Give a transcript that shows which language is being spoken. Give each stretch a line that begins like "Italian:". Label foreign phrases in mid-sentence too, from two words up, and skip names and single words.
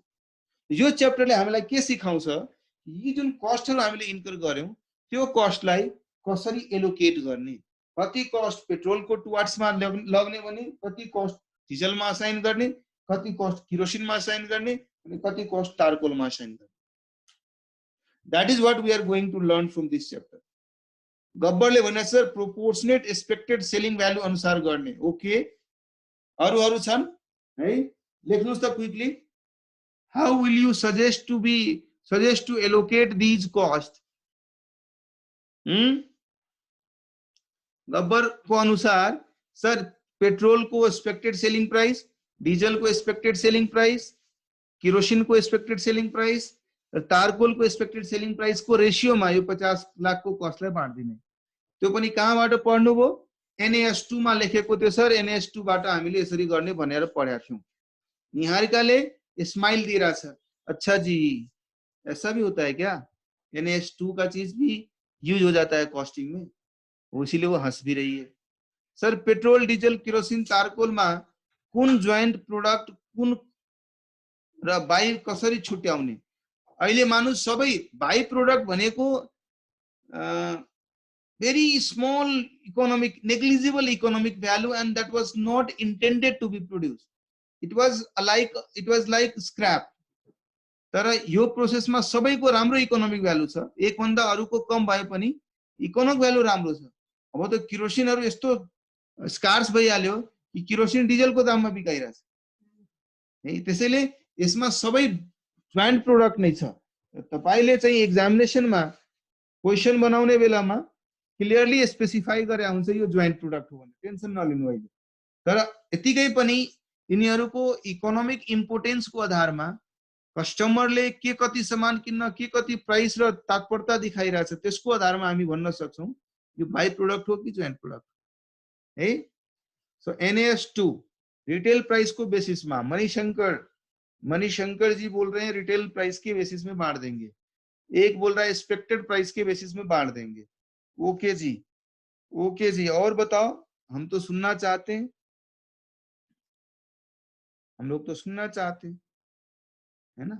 Nepali: यो च्याप्टरले हामीलाई के सिकाउँछ, यी जुन कस्टहरु हामीले इन्कर गर्यौं त्यो कस्टलाई कसरी एलोकेट गर्ने, कति कस्ट पेट्रोलको टुवार्ड्समा लग्ने भने, कति कस्ट डिजलमा असाइन गर्ने, कति कस्ट किरोसिनमा असाइन गर्ने, अनि कति कस्ट तारकोलमा असाइन गर्ने।
English: That is what we are going to learn from this chapter.
Nepali: गब्बरले भने सर
English: proportionate expected selling value
Nepali: अनुसार गर्ने। ओके, अरु छन् है, लेख्नुस् त क्विकली।
English: How will you suggest to allocate these costs?
Nepali: गब्बर को अनुसार सर पेट्रोल को
English: expected selling price,
Nepali: डीजल को
English: expected selling price,
Nepali: किरोसिन को
English: expected selling price,
Nepali: तारकोल को
English: expected selling price
Nepali: को रेशियोमा यो 50 लाख को कस्टलाई बाँड्दिने। त्यो पनि कहाँबाट पढ्नु भो? NAS2 मा लेखेको थियो सर, NAS2 बाट हामीले यसरी गर्ने भनेर पढेका थियौं। निहारिकाले स्माइल दिइरा छ,
Hindi: अच्छा जी ऐसा भी होता है क्या? NAS2 का चीज भी यूज हो जाता है कॉस्टिंग में, इसीलिए वो हंस भी रही है।
Nepali: सर पेट्रोल डिजल किरोसिन तारकोल मा कुन
English: joint product
Nepali: कुन र बाई कसरी छुट्याउने? अहिले मानु सबै बाई प्रोडक्ट भनेको
English: very small economic, negligible economic value, and that was not intended to be produced. It was like scrap.
Nepali: तर यो प्रोसेसमा सबैको राम्रो
English: economic value
Nepali: छ, एक भन्दा अरुको कम भए पनि
English: economic value
Nepali: राम्रो छ। अब त किरोसिनहरु यस्तो स्कार्स भइहाल्यो कि किरोसिन डिजलको दाममा बिकाइराछ है। त्यसैले यसमा सबै
English: joint product
Nepali: नै छ। तपाईले चाहिँ एक्जामिनेसनमा क्वेशन बनाउने बेलामा
English: clearly specify
Nepali: गरे हुन्छ यो
English: joint product
Nepali: हो भने, टेन्सन नलिनु अहिले। तर यतिकै पनि यिनीहरुको
English: economic importance
Nepali: को आधारमा कस्टमरले के कति सामान किन्न, के कति प्राइस र तत्परता दिखाइरहेछ, त्यसको आधारमा हामी भन्न सक्छौं यो
English: by product
Nepali: हो कि
English: joint product
Nepali: है।
Hindi: सो NAS2
English: retail price
Hindi: को बेसिस में मणिशंकर जी बोल रहे हैं
English: retail price
Hindi: के बेसिस में बांट देंगे, एक बोल रहा है
English: expected price
Hindi: के बेसिस में बांट देंगे। ओके जी, ओके जी, और बताओ, हम तो सुनना चाहते हैं, हम लोग तो सुनना चाहते हैं, है ना।